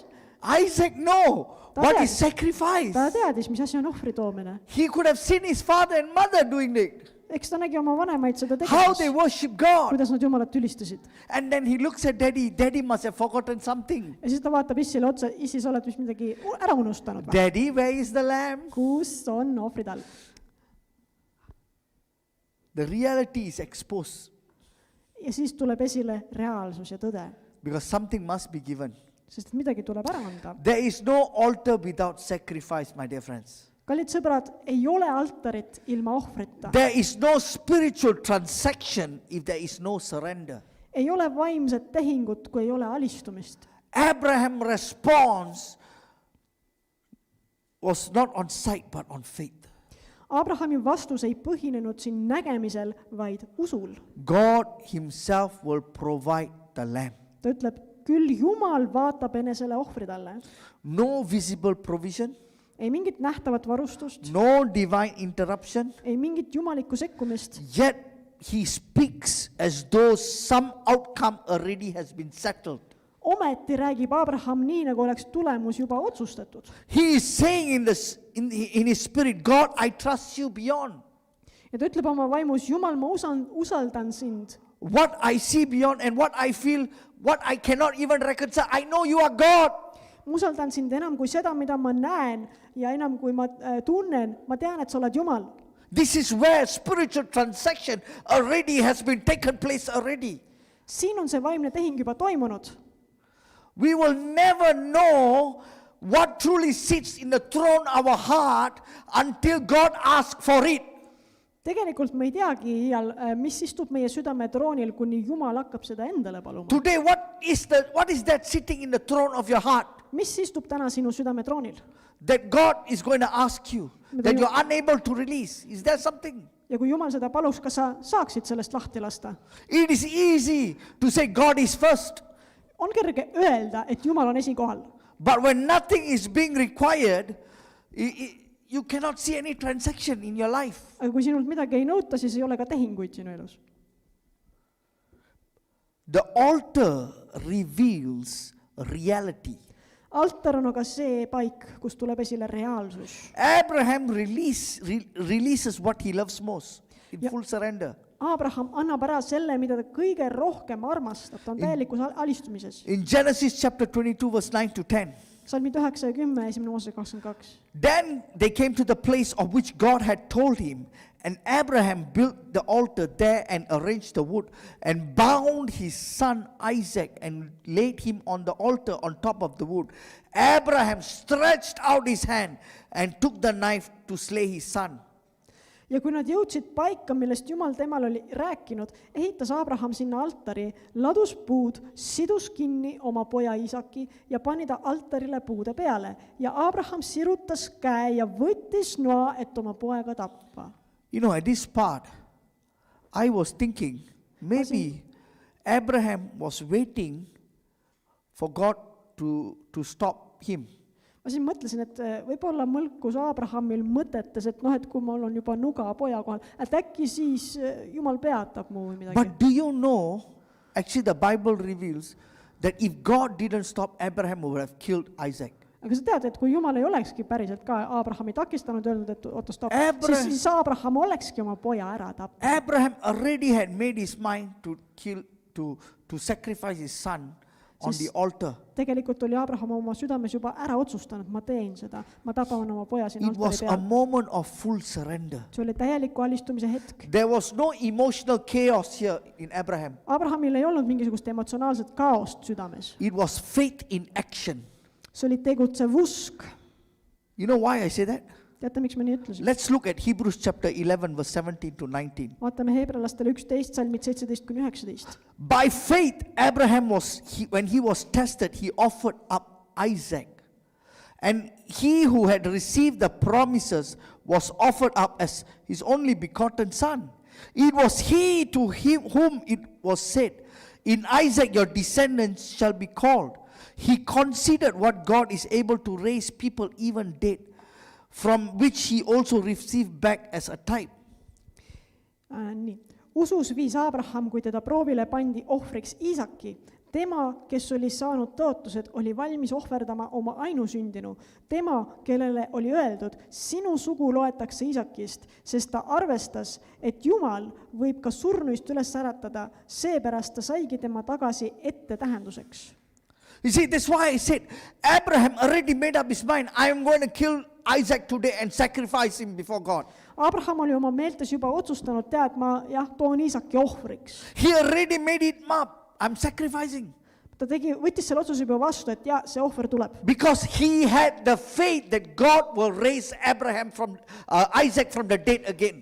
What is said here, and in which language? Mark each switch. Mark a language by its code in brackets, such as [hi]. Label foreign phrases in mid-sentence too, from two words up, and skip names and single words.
[en] Isaac know [et] Ta [en] what [et] teadis. [en] is sacrifice. [et] ta teadis, mis asi on ohvri toomine. [en] He could have seen his father and mother doing it, [et] eks ta nägi oma vanemaid seda [en] how they [et] tegemas, [en] worship God. [et] kuidas nad Jumalat ülistasid. [en] And then he looks at daddy. Daddy must have forgotten something. [et] ja siis ta vaatab issile otsa, issi, sa oled vist midagi ära unustanud või? [en] Daddy, where is the lamb? [et] kus on ohvritall? [en] The reality is exposed [et] ja siis tuleb esile reaalsus ja tõde, [en] because something must be given. [et] sest et midagi tuleb ära anda. [en] There is no altar without sacrifice, my dear friends. [et] kallid sõbrad, ei ole altarit ilma ohvrita. [en] There is no spiritual transaction if there is no surrender. [et] ei ole vaimset tehingut, kui ei ole alistumist. [en] Abraham's response was not on sight but on faith. [et] Abrahami vastus ei põhinenud siin nägemisel, vaid usul. [en] God himself will provide the lamb. [et] ta ütleb, küll Jumal vaatab enesele ohvritalle. [en] No visible provision, [et] ei mingit nähtavat varustust, [en] no divine interruption, [et] ei mingit jumalikku sekkumist, [en] yet he speaks as though some outcome already has been settled. [et] ometi räägib Abraham nii, nagu oleks tulemus juba otsustatud. [en] He is saying in his spirit, God, I trust you beyond. [et] ja ta ütleb oma vaimus, Jumal, ma usaldan sind. [en] What I see beyond and what I feel, what I cannot even reconcile. I know you are God. [et] ma usaldan sind enam kui seda, mida ma näen ja enam kui ma tunnen, ma tean, et sa oled Jumal. [en] This is where spiritual transaction already has been taken place already. [et] siin on see vaimne tehing juba toimunud. [en] We will never know what truly sits in the throne of our heart until God asks for it. [et] tegelikult me ei teagi iial, mis istub meie südame troonil, kuni Jumal hakkab seda endale paluma. [en] Today, what is that sitting in the throne of your heart [et] mis istub täna sinu südame troonil? [en] that God is going to ask you that you're unable to release? Is there something? [et] ja kui Jumal seda paluks, kas sa saaksid sellest lahti lasta? [en] It is easy to say God is first, [et] on kerge öelda, et Jumal on esikohal, [en] but when nothing is being required, you cannot see any transaction in your life. [et] aga kui sinult midagi ei nõuta, siis ei ole ka tehinguid sinu elus. [en] The altar reveals reality. [et] altar on aga see paik, kus tuleb esile reaalsus. [en] Abraham releases what he loves most in full surrender. [et] Abraham annab ära selle, mida ta kõige rohkem armastab, ta on täielikus alistumises. [en] In Genesis chapter 22 verse 9 to 10. [et] Salmid 9 ja 10, 1. Mooses 22. [en] Then they came to the place of which God had told him, and Abraham built the altar there and arranged the wood and bound his son Isaac and laid him on the altar on top of the wood. Abraham stretched out his hand and took the knife to slay his son. [et] ja kui nad jõudsid paika, millest Jumal temal oli rääkinud, ehitas Abraham sinna altari, ladus puud, sidus kinni oma poja Iisaki ja pani ta altarile puude peale. ja Abraham sirutas käe ja võttis noa, et oma poega tappa. [en] You know, at this part, I was thinking, maybe Abraham was waiting for God to stop him. [et] ma siin mõtlesin, et võib-olla mõlkus Abrahamil mõtetes, et et kui mul on juba nuga poja kohal, et äkki siis Jumal peatab mu või midagi. [en] But do you know, actually the Bible reveals that if God didn't stop, Abraham would have killed Isaac. [et] aga sa tead, et kui Jumal ei olekski päriselt ka Abrahami takistanud, öelnud, et oota, stopp, siis Abraham olekski oma poja ära tapnud. [en] Abraham already had made his mind to sacrifice his son on the altar. [et] tegelikult oli Abraham oma südames juba ära otsustanud, ma teen seda, ma tapan oma poja siin [en] It [et] altari [en] was a [et] peal. [en] moment of full surrender. [et] see oli täieliku alistumise hetk. [en] There was no emotional chaos here in Abraham. [et] Abrahamil ei olnud mingisugust emotsionaalset kaost südames. [en] It was faith in action. [et] see oli tegutsev usk. [en] You know why I say that? [et] teate, miks ma nii ütlesin? [en] Let's look at Hebrews chapter 11 verse 17 to 19. [et] vaatame Heebrealastele 11, salmid 17-19. [en] By faith, Abraham when he was tested, he offered up Isaac. And he who had received the promises was offered up as his only begotten son. It was he to whom it was said, in Isaac your descendants shall be called. He considered what God is able to raise people even dead, from which he also received back as a type. [et] Nii. usus viis Abraham, kui teda proovile pandi ohvriks Iisaki. Tema, kes oli saanud tõotused, oli valmis ohverdama oma ainusündinu. Tema, kellele oli öeldud, sinu sugu loetakse Iisakist, sest ta arvestas, et Jumal võib ka surnuist üles äratada, seepärast ta saigi tema tagasi ette tähenduseks. [en] You see, that's why I said, Abraham already made up his mind, I am going to kill Isaac today and sacrifice him before God. [et] Abraham oli oma meeltes juba otsustanud, ma toon Iisaki ohvriks. [en] He already made it up. I'm sacrificing. [et] Ta võttis selle otsuse juba vastu, et see ohver tuleb. [en] Because he had the faith that God will raise Isaac from the dead again.